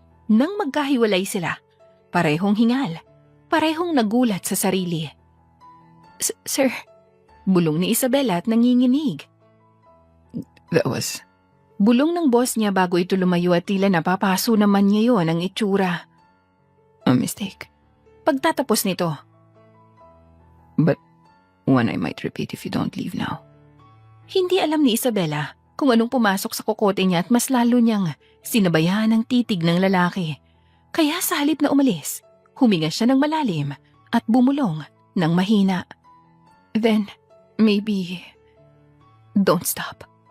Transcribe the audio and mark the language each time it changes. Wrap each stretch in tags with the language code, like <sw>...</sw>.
<tl>Nang magkahiwalay sila, parehong hingal, parehong nagulat sa sarili. Sir, bulong ni Isabela at nanginginig.</tl> <en>That was...</en> <tl>Bulong ng boss niya bago ito lumayo at tila napapaso naman niya yon ang itsura.</tl> <en>a mistake.</en> <tl>Pagtatapos nito,</tl> <en>But one I might repeat if you don't leave now.</en> <tl>hindi alam ni Isabela kung anong pumasok sa kokote niya at mas lalo niyang sinabayan ang titig ng lalaki. Kaya sa halip na umalis, huminga siya ng malalim at bumulong ng mahina.</tl> <en>Then, maybe, don't stop.</en>